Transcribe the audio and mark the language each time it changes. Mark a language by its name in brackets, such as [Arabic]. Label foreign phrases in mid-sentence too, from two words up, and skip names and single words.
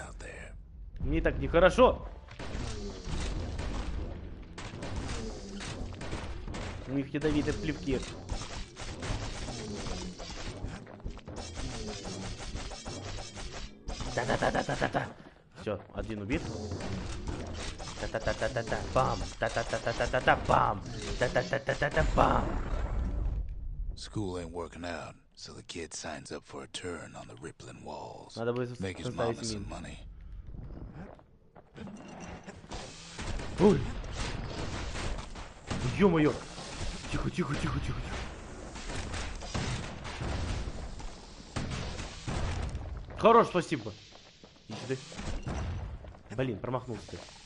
[Russian] Мне так нехорошо. У них ядовитые плевки. Та-та-та-та-та-та. Все, один убит. Та-та-та-та-та-та. Бам. Та-та-та-та-та-та. Бам. Та-та-та-та-та-та. Бам. [English] School ain't working out, so the kid signs up for a turn on the rippling walls. [Russian] Надо будет [English] Make his mama some money. [Russian] Ой! Ё-моё! Тихо, тихо, тихо, тихо, тихо. Хорош, спасибо. Иди сюда. Блин, промахнулся ты.